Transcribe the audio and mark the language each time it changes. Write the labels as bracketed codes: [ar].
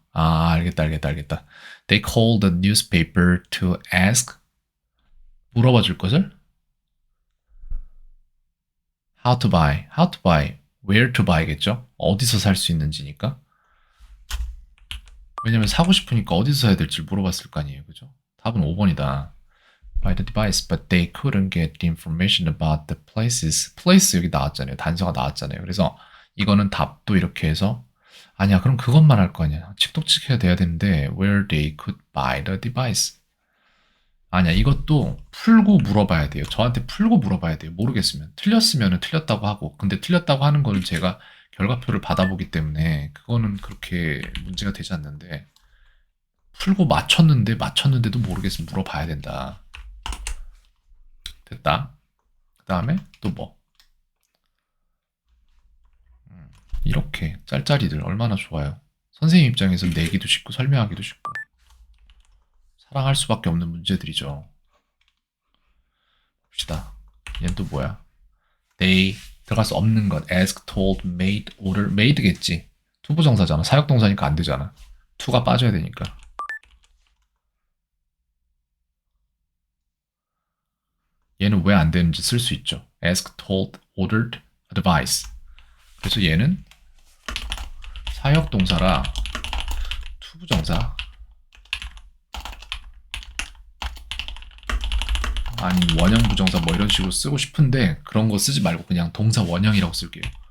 [ko] 알겠다. [en] They called the newspaper to ask [ko] 물어봐 줄 것을 [en] how to buy, where to buy겠죠? [ko] 어디서 살 수 있는지니까. 왜냐면 사고 싶으니까 어디서 사야 될지 물어봤을 거 아니에요, 그죠? 답은 5번이다. [en] By the device, but they couldn't get the information about the places. [ko] place 여기 나왔잖아요. 단서가 나왔잖아요. 그래서 이거는 답도 이렇게 해서 아니야, 그럼 그것만 할 거 아니야. 칙독칙해야 돼야 되는데 [en] where they could buy the device. [ko] 아니야, 이것도 풀고 물어봐야 돼요. 저한테 풀고 물어봐야 돼요. 모르겠으면. 틀렸으면 틀렸다고 하고. 근데 틀렸다고 하는 거는 제가 결과표를 받아보기 때문에 그거는 그렇게 문제가 되지 않는데 풀고 맞췄는데도 모르겠으면 물어봐야 된다. 됐다. 그 다음에 또 뭐? 이렇게 짤짤이들 얼마나 좋아요. 선생님 입장에서 내기도 쉽고 설명하기도 쉽고 사랑할 수밖에 없는 문제들이죠. 봅시다. 얘는 또 뭐야? They 들어갈 수 없는 것. [en] ask, told, made, order. made겠지. [ko] 투부정사잖아. 사역동사니까 안 되잖아. to가 빠져야 되니까. 얘는 왜 안 되는지 쓸 수 있죠. [en] ask, told, ordered, advice. [ko] 그래서 얘는 사역동사라 투부정사 아니 원형 부정사 뭐 이런 식으로 쓰고 싶은데 그런 거 쓰지 말고 그냥 동사 원형이라고 쓸게요.